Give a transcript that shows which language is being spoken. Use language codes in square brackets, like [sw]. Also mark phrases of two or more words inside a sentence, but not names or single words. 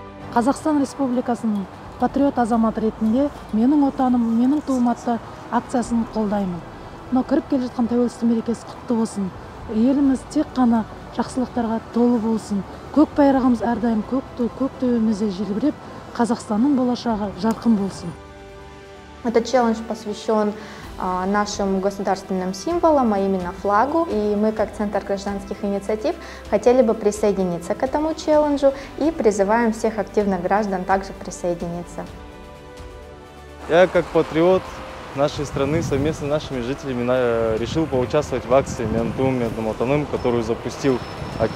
[kk] Қазақстан Республикасының патриот азамат ретінде менің отаным, менің туым атты акциясын қолдаймын. Мынау кіріп келе жатқан тәуелсіздік мерекесі құтты болсын. Еліміз тек қана жақсылықтарға толы болсын. Көк байрағымыз әрдайым көк төбемізде желбіреп, Қазақстанның болашағы жарқын болсын. [ru] Этот челлендж посвящен нашим государственным символам, а именно флагу. И мы, как Центр гражданских инициатив, хотели бы присоединиться к этому челленджу и призываем всех активных граждан также присоединиться. Я, как патриот нашей страны, совместно с нашими жителями решил поучаствовать в акции «Ментум Медноматаным», которую запустил Акимат.